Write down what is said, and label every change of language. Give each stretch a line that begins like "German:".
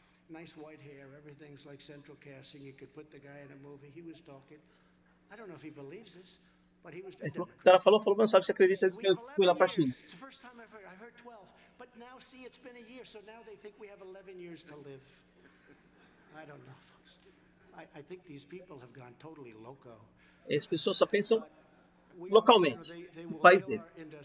English: Nice white hair, everything's like central casting. You could put the guy in a movie. He was talking. I don't know if he believes this, but he was.
Portuguese: O cara falou, mas não sabe se acredita que eu fui lá para a China.
English: It's the first time I heard 12, but now see it's been a year, so now they think we have 11 years to live. I don't know, folks. I think these people have gone totally loco.
Portuguese: As pessoas só pensam localmente, no país deles.